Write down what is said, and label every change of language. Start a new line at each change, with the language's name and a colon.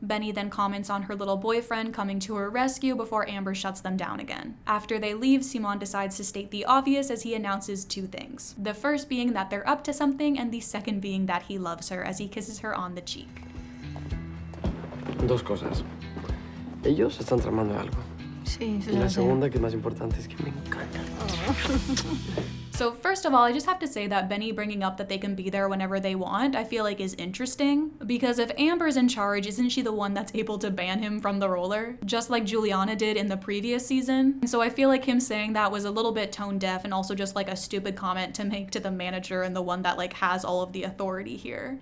English: Benny then comments on her little boyfriend coming to her rescue before Amber shuts them down again. After they leave, Simón decides to state the obvious as he announces two things. The first being that they're up to something, and the second being that he loves her as he kisses her on the cheek.
Spanish: Dos cosas. Ellos están tramando algo. Sí, eso Y la ya sé. segunda, que es más importante, es que me encanta.
English: So first of all, I just have to say that Benny bringing up that they can be there whenever they want, I feel like is interesting, because if Amber's in charge, isn't she the one that's able to ban him from the roller? Just like Juliana did in the previous season. And so I feel like him saying that was a little bit tone deaf and also just like a stupid comment to make to the manager and the one that like has all of the authority here.